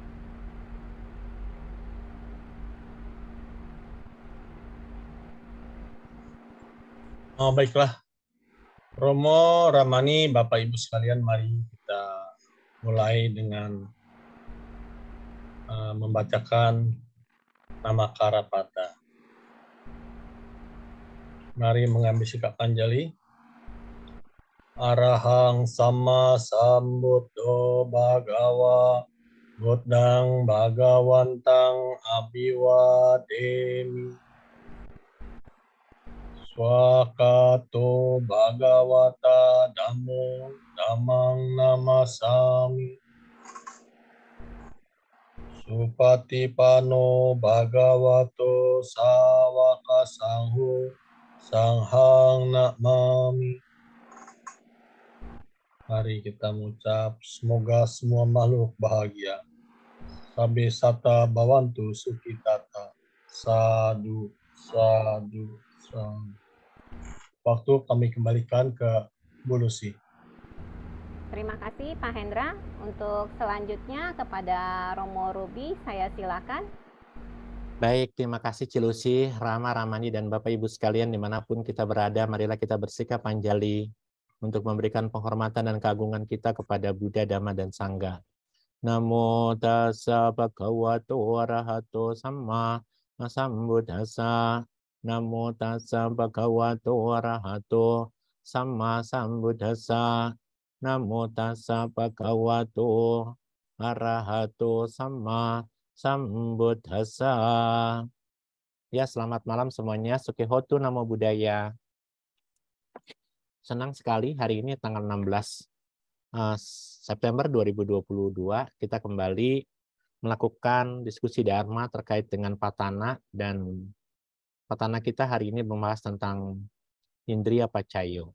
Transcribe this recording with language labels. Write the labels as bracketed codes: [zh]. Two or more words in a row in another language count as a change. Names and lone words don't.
[id] Baiklah, Romo, Ramani, Bapak Ibu sekalian, mari kita mulai dengan membacakan Namakara Pata. Mari mengambil sikap Anjali. [pi] Arahang Sama Sambuddho Bhagawa Buddhang Bhagawantang Abhiwademi. Swakato Bhagavata Dhammo Dhammang Namasami. Supatipano Bhagavato Sawaka Sangho Sanghang Namami. [id] Mari kita mengucap semoga semua makhluk bahagia. [pi] Sabe sata bawantu sukitata. Sadu, sadu, sadu. [id] Waktu kami kembalikan ke Bu Lucy. Terima kasih Pak Hendra. Untuk selanjutnya kepada Romo Ruby, saya silakan. Baik, terima kasih Cilusi, Rama, Ramani, dan Bapak Ibu sekalian dimanapun kita berada, marilah kita bersikap Anjali untuk memberikan penghormatan dan keagungan kita kepada Buddha, Dhamma, dan Sangha. [pi] Namo tassa bhagavato arahato samma sambuddhassa. Namo tassa bhagavato arahato samma sambuddhassa. Namo tassa bhagavato arahato samma sambuddhassa. [id] Ya, selamat malam semuanya. [pi] Sukihotu Namo Buddhaya. [id] Senang sekali hari ini tanggal 16 September 2022 kita kembali melakukan diskusi Dharma terkait dengan Patana, dan Patana kita hari ini membahas tentang Indriya Pacayo.